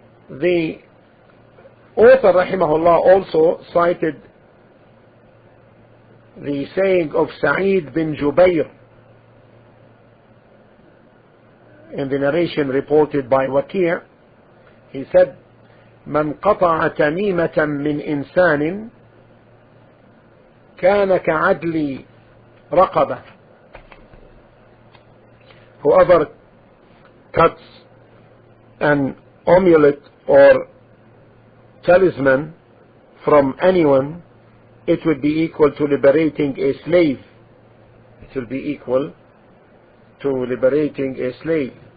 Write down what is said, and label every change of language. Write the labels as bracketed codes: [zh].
[en] The author rahimahullah also cited the saying of Sa'id bin Jubayr in the narration reported by Rokia. He said, [ar] من قطع تميمة من إنسان كان كعدل رقبة. [en] Whoever cuts an amulet or talisman from anyone, it would be equal to liberating a slave. It will be equal to liberating a slave.